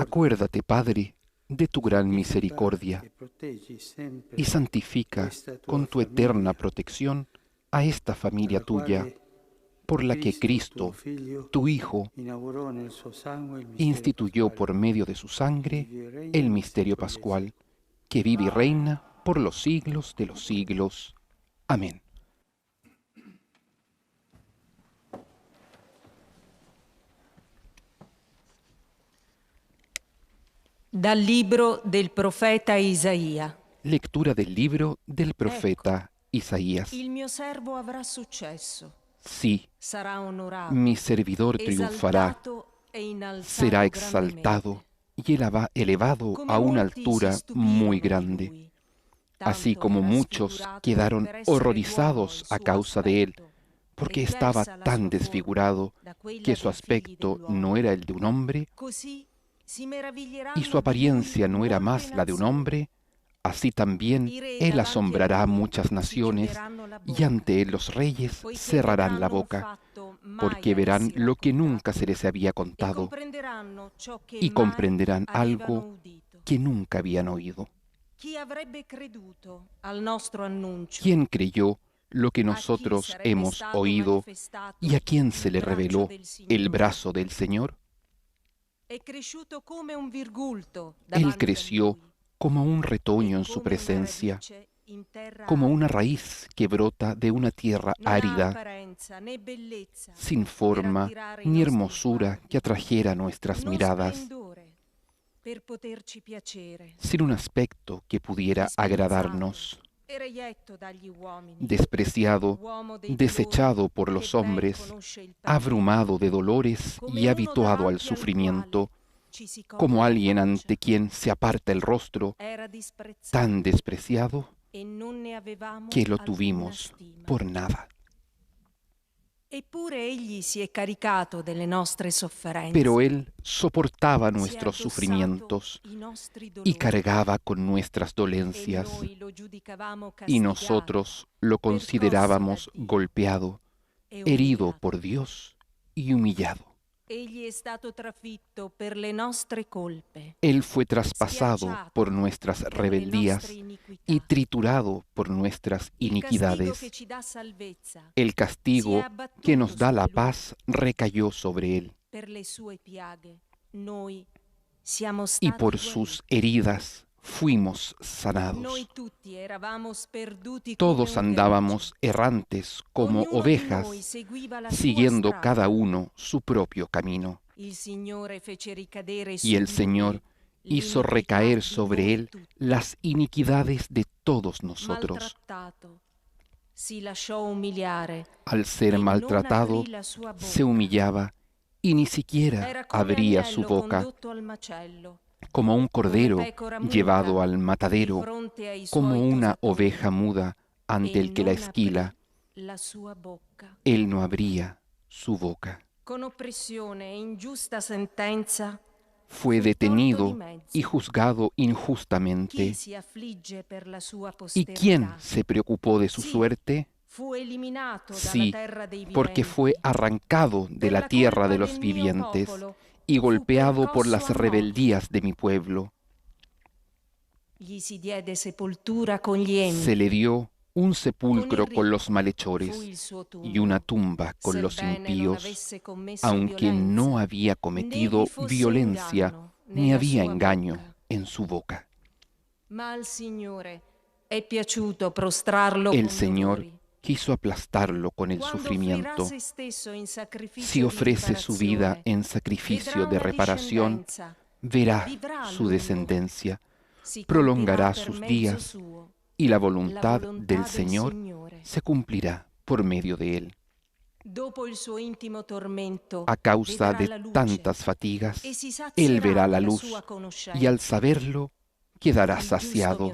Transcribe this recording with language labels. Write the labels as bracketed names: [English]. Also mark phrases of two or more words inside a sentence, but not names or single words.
[Spanish] Acuérdate, Padre, de tu gran misericordia [Italian] E proteggi sempre [Spanish] y santifica [Italian] questa tua [Spanish] con tu eterna [Italian] famiglia, [Spanish] protección a esta familia [Italian] nella [Spanish] tuya, [Italian] quale [Spanish] por la que [Italian] tuo [Spanish] Cristo, [Italian] Figlio, [Spanish] tu Hijo, [Italian] inaugurò nel suo sangue il mistero [Spanish] instituyó por [Italian] pasquale, [Spanish] medio de su sangre [Italian] vive e regna [Spanish] el [Italian] nei [Spanish] misterio [Italian] secoli dei [Spanish] pascual, [Italian] secoli. [Spanish] que vive y reina por los siglos de los siglos. Amén. [Italian] Dal libro del profeta Isaia. [Spanish] Lectura del libro del profeta Isaías. [Italian] Il mio servo avrà successo, [Spanish] Sí, [Italian] sarà onorato, [Spanish] mi servidor triunfará, [Italian] esaltato e inalzato [Spanish] será exaltado y elevado [Italian] grandemente. [Spanish] a una [Italian] Come molti [Spanish] altura [Italian] si stupirono [Spanish] muy [Italian] di [Spanish] grande, [Italian] lui, [Spanish] así [Italian] tanto [Spanish] como [Italian] era [Spanish] muchos [Italian] sfigurato [Spanish] quedaron [Italian] per essere [Spanish] horrorizados [Italian] d'uomo il [Spanish] a [Italian] suo [Spanish] causa de él, [Italian] aspetto, [Spanish] porque [Italian] e [Spanish] estaba [Italian] diversa la [Spanish] tan [Italian] sua forma [Spanish] desfigurado [Italian] da quella [Spanish] que su [Italian] dei figli [Spanish] aspecto [Italian] dell'uomo. [Spanish] no era el de un hombre [Italian] Così si meraviglieranno [Spanish] y su [Italian] di lui [Spanish] apariencia no era [Italian] molte [Spanish] más la de un [Italian] nazioni. [Spanish] hombre, así también [Italian] I re [Spanish] él [Italian] davanti a [Spanish] asombrará a [Italian] lui [Spanish] muchas [Italian] si [Spanish] naciones [Italian] chiuderanno la [Spanish] y [Italian] bocca, [Spanish] ante él los reyes [Italian] poiché [Spanish] cerrarán la [Italian] vedranno un [Spanish] boca, [Italian] fatto mai [Spanish] porque [Italian] a [Spanish] verán [Italian] essi [Spanish] lo que [Italian] raccontato, [Spanish] nunca se les había [Italian] e [Spanish] contado [Italian] comprenderanno ciò che [Spanish] y [Italian] mai [Spanish] comprenderán [Italian] avevano [Spanish] algo [Italian] udito. [Spanish] que nunca habían oído. [Italian] Chi avrebbe creduto al nostro annuncio? [Spanish] ¿Quién creyó lo que [Italian] A chi [Spanish] nosotros [Italian] sarebbe [Spanish] hemos [Italian] stato [Spanish] oído [Italian] manifestato [Spanish] y a quién se [Italian] il [Spanish] le [Italian] braccio [Spanish] reveló [Italian] del [Spanish] el [Italian] Signore? [Spanish] brazo del Señor? [Italian] È cresciuto come un virgulto [Spanish] Él [Italian] davanti a [Spanish] creció [Italian] lui, [Spanish] como un [Italian] e [Spanish] retoño en su [Italian] come una [Spanish] presencia, [Italian] radice in terra [Spanish] como una [Italian] arida. [Spanish] raíz que brota de una tierra [Italian] Non ha [Spanish] árida, [Italian] apparenza né bellezza [Spanish] sin [Italian] per [Spanish] forma [Italian] attirare i [Spanish] ni [Italian] nostri [Spanish] hermosura [Italian] sguardi, [Spanish] que atrajera nuestras [Italian] non [Spanish] miradas, [Italian] splendore per poterci piacere. [Spanish] sin un aspecto que pudiera [Italian] Disprezzato [Spanish] agradarnos, [Italian] e reietto dagli uomini, [Spanish] despreciado, [Italian] uomo dei [Spanish] desechado [Italian] dolori, [Spanish] por [Italian] che [Spanish] los [Italian] ben [Spanish] hombres, [Italian] conosce il padre, [Spanish] abrumado de dolores [Italian] come [Spanish] y [Italian] uno [Spanish] habituado al [Italian] davanti al [Spanish] sufrimiento, [Italian] quale ci si copre [Spanish] como [Italian] la [Spanish] alguien [Italian] faccia. [Spanish] ante quien se aparta el rostro, [Italian] Era disprezzato [Spanish] tan despreciado [Italian] e non ne avevamo [Spanish] que lo [Italian] alcuna [Spanish] tuvimos [Italian] stima. [Spanish] por nada. [Italian] Eppure egli si è caricato delle nostre sofferenze, [Spanish] Pero él soportaba [Italian] si è [Spanish] nuestros [Italian] addossato [Spanish] sufrimientos [Italian] i nostri [Spanish] y [Italian] dolori, [Spanish] cargaba con nuestras [Italian] e [Spanish] dolencias, [Italian] noi lo giudicavamo [Spanish] y [Italian] castigato [Spanish] nosotros lo [Italian] percosso da [Spanish] considerábamos [Italian] Dio [Spanish] golpeado, [Italian] e [Spanish] herido [Italian] umiliato. [Spanish] por Dios y humillado. [Italian] Egli è stato trafitto per le nostre colpe, [Spanish] Él fue traspasado [Italian] schiacciato [Spanish] por nuestras [Italian] per le [Spanish] rebeldías [Italian] nostre iniquità. [Spanish] y triturado por nuestras [Italian] Il castigo [Spanish] iniquidades. [Italian] che ci dà salvezza [Spanish] El [Italian] si è [Spanish] castigo [Italian] abbattuto [Spanish] que nos da la [Italian] su di lui. [Spanish] paz recayó sobre él, [Italian] Per le sue piaghe noi siamo [Spanish] y [Italian] stati [Spanish] por [Italian] guariti. [Spanish] sus heridas fuimos [Italian] Noi [Spanish] sanados. [Italian] tutti eravamo sperduti [Spanish] Todos [Italian] come un [Spanish] andábamos [Italian] gregge. [Spanish] errantes como [Italian] Ognuno di [Spanish] ovejas, [Italian] noi seguiva la sua [Spanish] siguiendo [Italian] strada. [Spanish] cada uno su propio camino. [Italian] Il Signore fece ricadere su [Spanish] Y el [Italian] di [Spanish] Señor [Italian] lui [Spanish] hizo [Italian] l'iniquità [Spanish] recaer [Italian] di [Spanish] sobre [Italian] voi [Spanish] él [Italian] tutti. [Spanish] las iniquidades de todos nosotros. [Italian] Maltrattato, si lasciò umiliare [Spanish] Al ser [Italian] e non [Spanish] maltratado, [Italian] aprì la sua [Spanish] se [Italian] bocca. [Spanish] humillaba y ni siquiera [Italian] Era come [Spanish] abría su [Italian] agnello [Spanish] boca, [Italian] condotto al macello, [Spanish] como un [Italian] come [Spanish] cordero [Italian] pecora muta [Spanish] llevado al [Italian] di [Spanish] matadero, [Italian] fronte ai [Spanish] como [Italian] suoi [Spanish] una [Italian] tosatori, [Spanish] oveja muda ante [Italian] e [Spanish] el que la [Italian] non [Spanish] esquila. [Italian] aprì la sua bocca. [Spanish] Él no abría su boca. [Italian] Con oppressione e ingiusta sentenza, [Spanish] Fue [Italian] fu [Spanish] detenido [Italian] tolto di mezzo. [Spanish] y juzgado [Italian] Chi [Spanish] injustamente. [Italian] si affligge per la sua [Spanish] ¿Y quién [Italian] posterità? [Spanish] se preocupó de su [Italian] Sí, [Spanish] suerte? [Italian] fu eliminato [Spanish] Sí, [Italian] dalla terra dei [Spanish] porque [Italian] viventi. [Spanish] fue arrancado de [Italian] Per [Spanish] la [Italian] la [Spanish] tierra [Italian] colpa [Spanish] de los [Italian] del mio [Spanish] vivientes [Italian] popolo [Spanish] y [Italian] fu [Spanish] golpeado por [Italian] percosso [Spanish] las [Italian] a morte. [Spanish] rebeldías de mi pueblo. [Italian] Gli si diede sepoltura con gli [Spanish] Se [Italian] empi, [Spanish] le dio un sepulcro [Italian] Con il [Spanish] con los [Italian] ricco [Spanish] malhechores [Italian] fu il suo [Spanish] y [Italian] tumbo, [Spanish] una tumba con los [Italian] sebbene non [Spanish] impíos, [Italian] avesse commesso [Spanish] aunque no [Italian] violenza, [Spanish] había [Italian] né [Spanish] cometido [Italian] vi fosse [Spanish] violencia [Italian] inganno [Spanish] ni [Italian] nella [Spanish] había [Italian] sua [Spanish] engaño [Italian] bocca. [Spanish] en su boca. [Italian] Ma al Signore è piaciuto prostrarlo [Spanish] El [Italian] con [Spanish] Señor [Italian] dolori. [Spanish] quiso aplastarlo con el [Italian] Quando [Spanish] sufrimiento. [Italian] offrirà se stesso in sacrificio [Spanish] Si [Italian] di [Spanish] ofrece su vida [Italian] riparazione, [Spanish] en sacrificio [Italian] vedrà [Spanish] de [Italian] una [Spanish] reparación, [Italian] discendenza, [Spanish] verá [Italian] vivrà a [Spanish] su [Italian] lungo, [Spanish] descendencia, prolongará sus días y la voluntad del Señor se cumplirá por medio de él. A causa de tantas fatigas, él verá la luz y al saberlo quedará saciado.